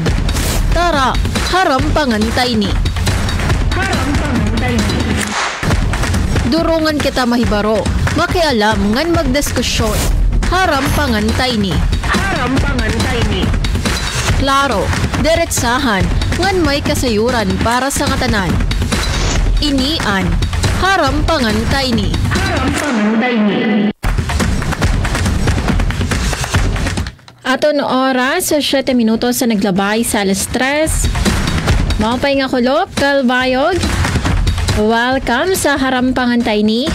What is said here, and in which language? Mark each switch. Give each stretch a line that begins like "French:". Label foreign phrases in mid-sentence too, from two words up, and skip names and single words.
Waray: Tara, harampangan tayo ni. Durungan kita mahibaro, makialam ngan magdiskusyon. Harampangan tayo ni. Klaro, diretsahan, ngan may kasayuran para sa ngatanan. Inian, harampangan tayo ni. Ato no oras sa 7 minutos sa naglabay sa alas 3. Maupay nga kulop, kalbayog. Welcome sa harampangan tayo ni.